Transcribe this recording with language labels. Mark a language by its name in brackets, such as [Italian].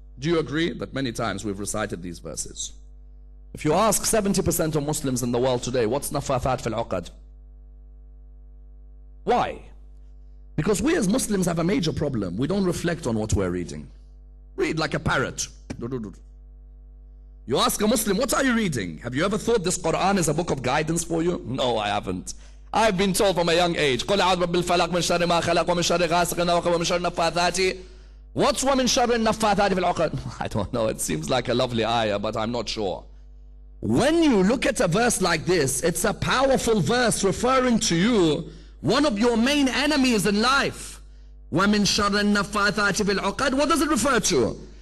[English] Do you agree that many times we've recited these verses? If you ask 70% of Muslims in the world today, what's naffathat fil uqad? Why? Because we as Muslims have a major problem. We don't reflect on what we're reading. Read like a parrot. You ask a Muslim, what are you reading? Have you ever thought this Quran is a book of guidance for you? No, I haven't. I've been told from a young age, [Arabic] قُلْ أَعُوذُ بِرَبِّ الْفَلَقِ مِنْ شَرِّ مَا خَلَقَ وَمِنْ شَرِّ غَاسِقٍ إِذَا وَقَبَ وَمِنْ شَرِّ النَّفَّاثَاتِ. [English] What's [Arabic] وَمِنْ شَرِّ النَّفَّاثَاتِ فِي الْعُقَدِ? [English] I don't know. It seems like a lovely ayah, but I'm not sure. When you look at a verse like this, it's a powerful verse referring to you, one of your main enemies in life. [Arabic] وَمِن شَرِّ النَّفَّاثَاتِ فِي الْعُقَدِ. [English] What does it refer to?